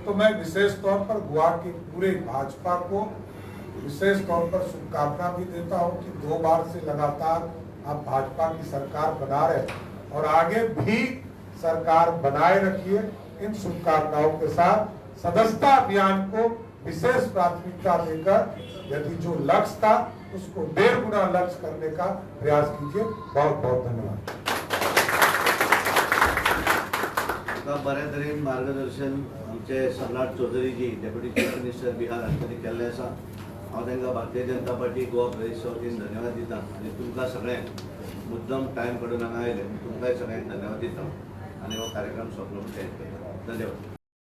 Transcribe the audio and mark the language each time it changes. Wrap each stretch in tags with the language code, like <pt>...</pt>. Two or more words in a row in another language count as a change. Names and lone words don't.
<hi>तो मैं विशेष तौर पर गोवा के पूरे भाजपा को विशेष तौर पर शुभकामना भी देता हूं कि 2 बार से लगातार आप भाजपा की सरकार बना रहे, और आगे भी सरकार बनाए रखिए। इन शुभकामनाओं के साथ सदस्यता अभियान को विशेष प्राथमिकता देकर यदि जो लक्ष्य था उसको 1.5 गुना लक्ष्य करने का प्रयास कीजिए। बहुत बहुत धन्यवाद।</hi> <kok>बऱ्या तरेन मार्गदर्शन आमचे सम्राट चौधरी जी</kok> <en>deputy chief minister</en> <kok>बिहार हांणी केल्लें आसा। हांव तांकां भारतीय जनता पार्टी गोवा प्रदेशच्या वतीन धन्यवाद दिता आनी तुमकां सगळ्यांक मुद्दम टायम काडून हांगा आयले तुमकांय सगळ्यांक धन्यवाद दिता आनी हो कार्यक्रम सोंपलो म्हणून धन्यवाद।</kok>